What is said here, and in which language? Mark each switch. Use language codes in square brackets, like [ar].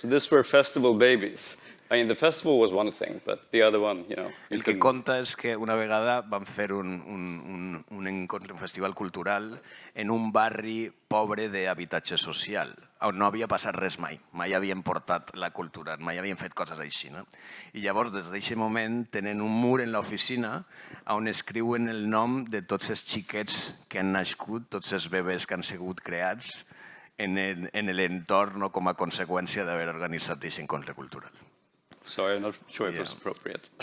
[en] So these were festival babies. I mean, the festival was one thing, but the other one, you know... [ca] El que conta és que una vegada vam fer un festival cultural en un barri pobre d'habitatge social, on no havia passat res mai. Mai havien portat la cultura, mai havien fet coses així. No? I llavors, des d'aquest moment, tenen un mur en l'oficina on escriuen el nom de tots els xiquets que han nascut, tots els bebès que han sigut creats en l'entorn com a conseqüència d'haver organitzat aquest encontre cultural. [en] Sorry, I'm not sure it was appropriate.